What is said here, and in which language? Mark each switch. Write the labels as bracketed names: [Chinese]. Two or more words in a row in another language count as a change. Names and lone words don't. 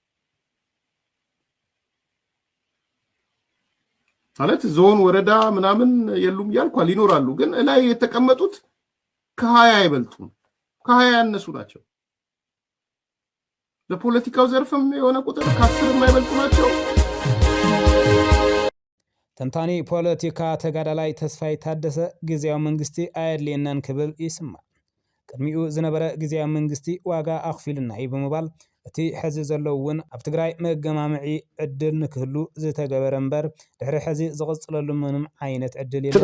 [Amharic] ማለት ዞን ወረዳ ምናምን የሉም ያልኳል ይኖራሉ ግን ላይ የተቀመጡት ከሃይ ይበልጡ ከሃይ ያነሱ ናቸው ለፖለቲካው ዘርፍም የሆነ ቁጥር ከ10 የማይበልጡ ናቸው [Tigrinya] ተንታኒ ፖለቲካ ተጋዳላይ ተስፋይ ታደሰ ጊዜያዊ መንግስቲ አየድልየናን ክብል ይስማዕ ቅድሚኡ ዝነበረ ጊዜያዊ መንግስቲ ዋጋ አኽፊልና ይብምባል እቲ ሕዚ ዘለውን ኣብ ትግራይ መገማምዒ ዕድል ንክህሉ ዝተገበረ እምበር ድሕሪ ሕዚ ዝቕፅለሉ ምንም ዓይነት ዕድል የለን